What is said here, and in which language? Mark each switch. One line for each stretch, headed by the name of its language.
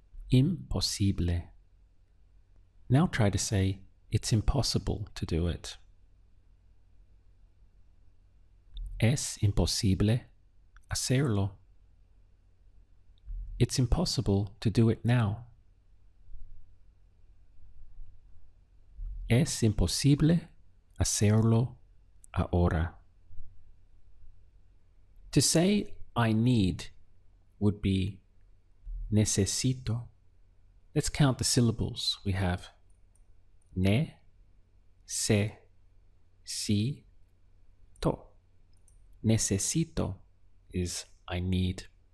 English: Imposible. Now try to say it's impossible to do it.
Spanish: Es imposible hacerlo.
English: It's impossible to do it now.
Spanish: Es imposible hacerlo ahora.
English: To say I need would be necesito. Let's count the syllables. We have ne, se, si, to. Necesito is I need.